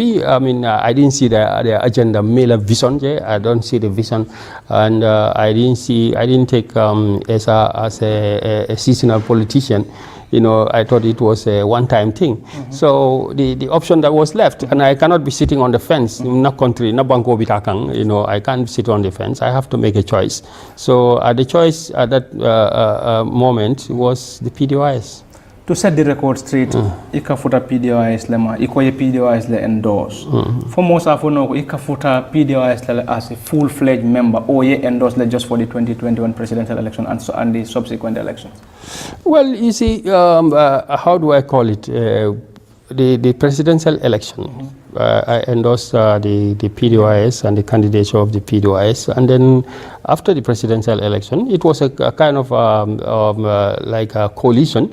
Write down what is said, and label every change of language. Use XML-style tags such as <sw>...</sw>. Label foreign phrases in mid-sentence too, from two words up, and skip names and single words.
<en>I mean, I didn't see the agenda, Mela vision. I don't see the vision, and I didn't take as a seasonal politician. You know, I thought it was a one-time thing. So the option that was left, and I cannot be sitting on the fence in a country,</en> <man>na banko bitakang.</man> <en>You know, I can't sit on the fence. I have to make a choice. So the choice at that moment was the PDOIS. To set the record straight,</en> <man>ika futa PDOIS lema, iko PDOIS le endorse.</man> <en>For most of you know,</en> <man>ika futa PDOIS le</man> <en>as a full-fledged member, or ye endorse le just for the 2021 presidential election and the subsequent elections. Well, you see, how do I call it? The presidential election. I endorsed the PDOIS and the candidature of the PDOIS, and then after the presidential election, it was a kind of like a coalition.</en>